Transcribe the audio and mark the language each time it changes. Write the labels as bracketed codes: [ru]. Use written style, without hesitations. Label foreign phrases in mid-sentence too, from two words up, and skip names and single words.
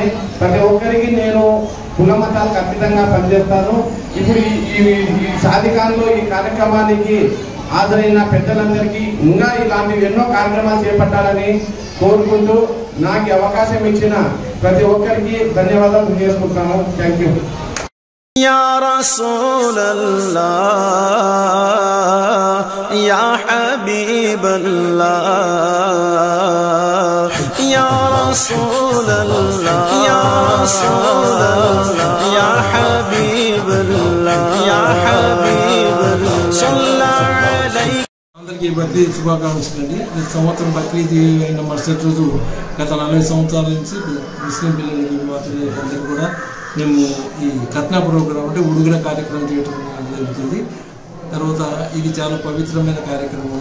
[te] ప్రతి ఒక్కరికి నేను కుల మతాలు ఖచ్చితంగా పనిచేస్తాను. ఇప్పుడు ఈ షాదీఖానాలో ఈ కార్యక్రమానికి హాజరైన పెద్దలందరికీ ఇంకా ఇలాంటివి ఎన్నో కార్యక్రమాలు చేపట్టాలని కోరుకుంటూ నాకు అవకాశం ఇచ్చిన ప్రతి ఒక్కరికి ధన్యవాదాలు తెలియజేసుకుంటున్నాను. [en] thank you. [ar] يا رسول الله يا حبيب الله يا رسول الله يا رسول الله يا حبيب الله يا حبيب الله صلى عليك. [te] అందరికీ బక్రీద్ శుభాకాంక్షలు అండి. ఈ సంవత్సరం బక్రీద్ అయిన మరుసటి రోజు గత 40 సంవత్సరాల నుంచి ముస్లిం పిల్లలకి మాత్రమే అందరూ కూడా మేము ఈ కట్నా ప్రోగ్రాం అంటే ఉడుగుల కార్యక్రమం చేయడం జరుగుతుంది. తర్వాత ఇది చాలా పవిత్రమైన కార్యక్రమం.